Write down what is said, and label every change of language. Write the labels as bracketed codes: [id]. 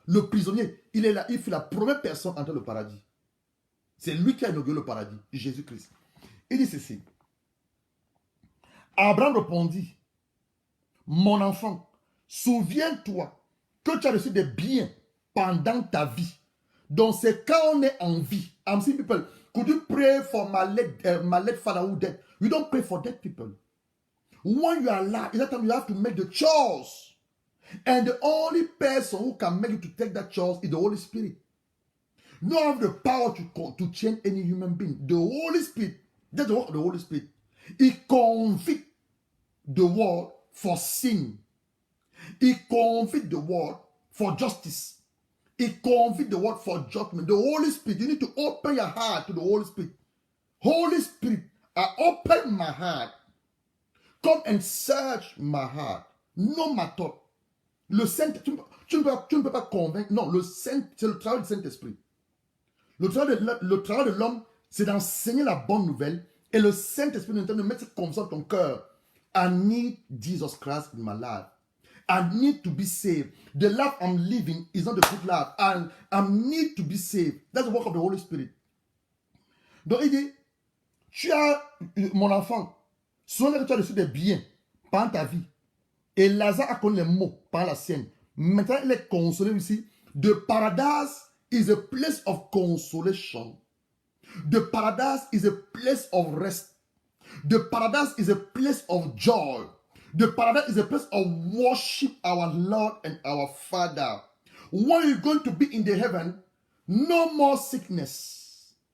[fr] Le prisonnier, il est là, il fut la première personne à entrer le paradis. C'est lui qui a inauguré le paradis, Jésus-Christ. Il dit ceci. Abraham répondit, mon enfant, souviens-toi que tu as reçu des biens pendant ta vie. Donc c'est quand on est en vie. [en] I'm saying people, could you pray for my late father who dead? You don't pray for dead people. When you are alive, at that time you have to make the choice. And the only person who can make you to take that choice is the Holy Spirit. You don't have the power to change any human being. The Holy Spirit, that's the work of the Holy Spirit. He convicts the world for sin. He convicts the world for justice. He convicts the world for judgment. The Holy Spirit, you need to open your heart to the Holy Spirit. Holy Spirit, I open my heart. Come and search my heart. Know my thought. [fr] Le Saint, tu ne peux pas convaincre. Non, c'est le travail du Saint-Esprit. Le travail de l'homme, c'est d'enseigner la bonne nouvelle. Et le Saint-Esprit est en train de mettre cette conviction dans ton cœur. [en] I need Jesus Christ in my life. I need to be saved. The life I'm living is not the good life. I need to be saved. That's the work of the Holy Spirit. [fr] Donc il dit, tu as, mon enfant, souviens que tu as reçu des biens pendant ta vie. Et Lazare a connu les mots par la sienne. Maintenant, il est consolé ici. [en] The paradise is a place of consolation. The paradise is a place of rest. The paradise is a place of joy. The paradise is a place of worship our Lord and our Father. When you're going to be in the heaven, no more sickness.